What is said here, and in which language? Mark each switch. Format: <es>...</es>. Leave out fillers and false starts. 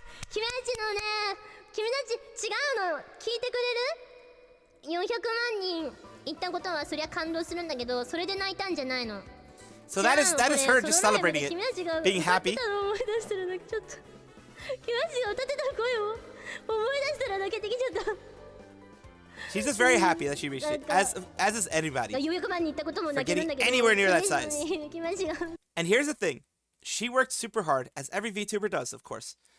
<ja>君たちのね、君たち違うの聞いてくれる？ 400万人行ったことはそりゃ感動するんだけど、それで泣いたんじゃないの。</ja> <en>So that is her just celebrating it, being happy.</en> <ja>思い出したら泣けちゃった。君たちが歌ってた声を思い出したら泣けてきちゃった。</ja> <en>She's just very happy that she reached it, as is anybody. For getting anywhere near that size. And here's the thing, she worked super hard, as every VTuber does, of course.</en>